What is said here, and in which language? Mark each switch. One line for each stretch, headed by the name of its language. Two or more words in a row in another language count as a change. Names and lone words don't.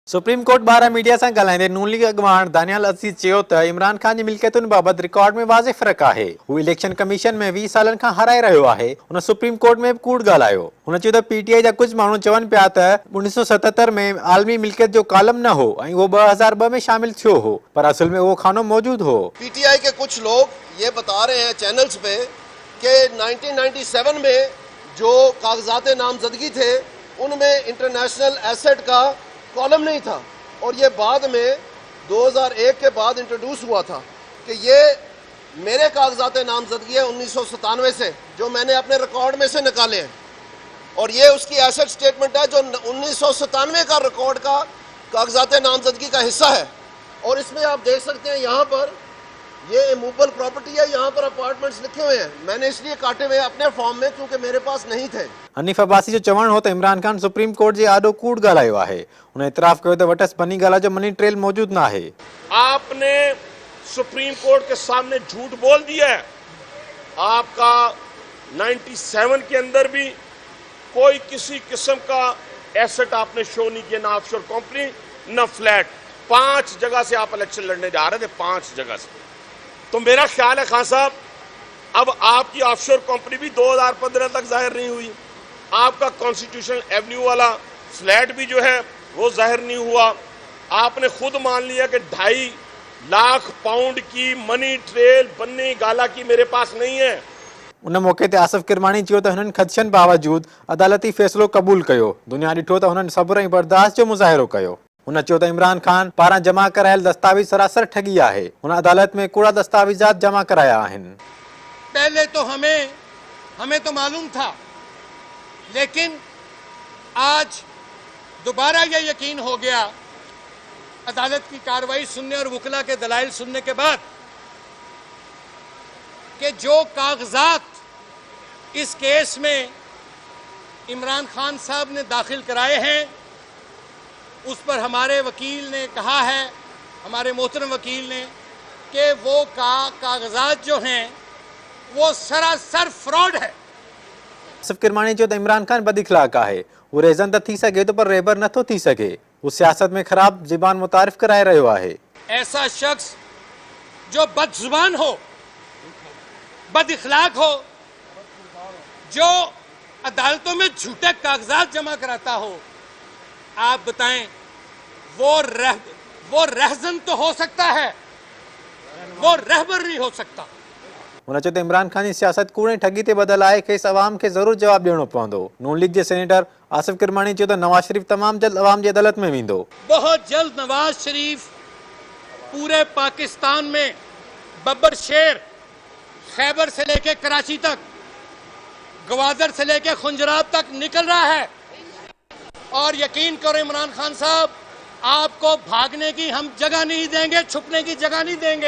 Sindhi: सुप्रीम कोर्ट बारा मीडिया से ॻाल्हाईंदे नून लीग अॻवान दानियाल अज़ीज़ चयो त इमरान ख़ान जी मिल्कियतुनि बाबति रिकॉर्ड में वाज़े फ़र्क़ु आहे। हू इलेक्शन कमीशन में 20 सालनि खां हाराए रहियो आहे। हुन सुप्रीम कोर्ट में बि कूड़ ॻाल्हायो। हुन चयो त पीटीआई जा कुझु माण्हू चवनि पिया त 1977 में आलमी मिल्कियत जो कॉलम न हो ऐं उहो 2002 में शामिल थियो हो, पर असल में उहो खानो मौजूद हो।
Urdu: پی ٹی آئی کے کچھ لوگ یہ بتا رہے ہیں چینلز پہ کہ 1997 میں جو کاغذات نامزدگی تھے ان میں
English: international asset
Urdu: کا کالم نہیں تھا اور یہ بعد میں 2001 کے بعد انٹروڈیوس ہوا تھا کہ یہ میرے کاغذات نامزدگی ہے 1997 سے، جو میں نے اپنے ریکارڈ میں سے نکالے ہیں اور یہ اس کی
English: asset statement
Urdu: ہے جو 1997 کا ریکارڈ کا کاغذات نامزدگی کا حصہ ہے. اور اس میں آپ دیکھ سکتے ہیں یہاں پر یہ
English: immovable property
Urdu: ہے، یہاں پر اپارٹمنٹس لکھے ہوئے ہیں. میں نے اس لیے کاٹے ہوئے اپنے فارم میں کیونکہ میرے پاس نہیں تھے.
Sindhi: हनीफ अब्बासी जो चवण हो त इमरान खान सुप्रीम कोर्ट जे आॾो कूड़ ॻाल्हायो आहे। हुन इतराफ़ कयो त वटस बनी ॻाल्हि जो
English: money trail
Sindhi: मौजूद न आहे।
Urdu: آپ نے سپریم کورٹ کے سامنے جھوٹ بول دیا ہے. آپ کا 97 کے اندر بھی کوئی کسی قسم کا ایسٹ آپ نے شو نہیں کیا، نہ
English: offshore company
Urdu: نہ فلیٹ. 5 جگہ سے آپ الیکشن لڑنے جا رہے تھے، 5 جگہ سے. تو میرا خیال ہے خان صاحب، اب آپ کی
English: offshore company
Urdu: بھی 2015 تک ظاہر نہیں ہوئی. آپ کا کانسٹیٹیوشنل ایونیو والا فلیٹ بھی جو ہے وہ ظاہر نہیں ہوا. آپ نے خود مان لیا کہ 2.5 لاکھ پاؤنڈ کی
English: money trail
Urdu: بنی گالہ کی میرے پاس نہیں ہے.
Sindhi: उन मौके ते आसिफ किरमानी चयो त हुननि ख़दशनि बावजूद अदालती फ़ैसिलो क़बूल कयो। दुनिया ॾिठो त हुननि सब्र ऐं बर्दाश्त जो मुज़ाहिरो कयो। हुन चयो त इमरान खान पारां जमा करायल दस्तावेज सरासर ठगी आहे। हुन अदालत में कूड़ा दस्तावेजात जमा कराया आहिनि।
Urdu: پہلے تو ہمیں تو معلوم تھا، لیکن آج دوبارہ یہ یقین ہو گیا عدالت کی کارروائی سننے اور وکلا کے دلائل سننے کے بعد کہ جو کاغذات اس کیس میں عمران خان صاحب نے داخل کرائے ہیں اس پر ہمارے وکیل نے کہا ہے، ہمارے محترم وکیل نے، کہ وہ کاغذات جو ہیں وہ سراسر فراڈ ہے.
Sindhi: आसिफ किरमानी चयो त इमरान खान बदइखलाक आहे। वो रेज़न त थी सघे थो पर रेबर नथो थी सघे। वो सियासत में ख़राब ज़बान मुतारिफ कराए रहियो आहे।
Urdu: ایسا شخص جو بدزبان ہو، بداخلاق ہو، جو عدالتوں میں جھوٹے کاغذات جمع کراتا ہو، آپ بتائیں وہ رہزن تو ہو سکتا ہے، وہ رہبر نہیں ہو سکتا.
Sindhi: हुन चयो त इमरान खान जी सियासत कूड़ ऐं ठगी ते बदल आहे, खेसि अवाम खे ज़रूरु जवाबु ॾियणो पवंदो। नून लीग जे सेनेटर आसिफ किरमानी चयो त नवाज शरीफ तमामु जल्द अवाम जी अदालत में वेंदो।
Urdu: بہت جلد نواز شریف پورے پاکستان میں ببر شیر، خیبر سے لے کے کراچی تک، گوادر سے لے کے خنجرات تک نکل رہا ہے. اور یقین کرو عمران خان صاحب، آپ کو بھاگنے کی ہم جگہ نہیں دیں گے، چھپنے کی جگہ نہیں دیں گے.